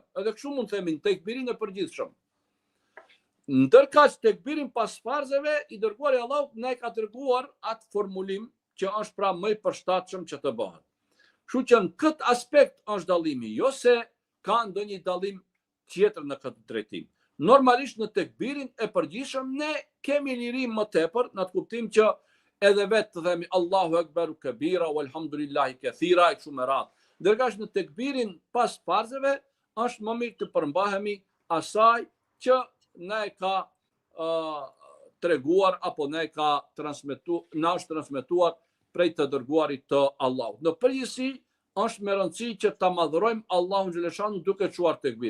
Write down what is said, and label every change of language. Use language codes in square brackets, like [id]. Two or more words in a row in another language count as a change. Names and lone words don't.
[sq] Edhe kështu mund themi në tekbirin e përgjithshëm. Ndërkaq tekbirin pas farzeve, i dërguari Allahut na ka treguar atë formulim që është pra më i përshtatshëm që të bëhet. Kështu që në këtë aspekt është dallimi, jo se ka ndonjë dallim tjetër në këtë drejtim. Normalisht në tekbirin e përgjithshëm ne kemi liri më tepër, në atë kuptim që edhe vetë të themi [ar] الله أكبر كبيرا والحمد لله كثيرا [sq] e kështu me radhë. Ndërkaq në tekbirin pas farzeve është më mirë të përmbahemi asaj që na e ka treguar apo na është transmetuar prej të dërguarit të Allahut. Në përgjithësi është me rëndësi që ta madhërojmë Allahun xhaleshanu duke çuar tekbir.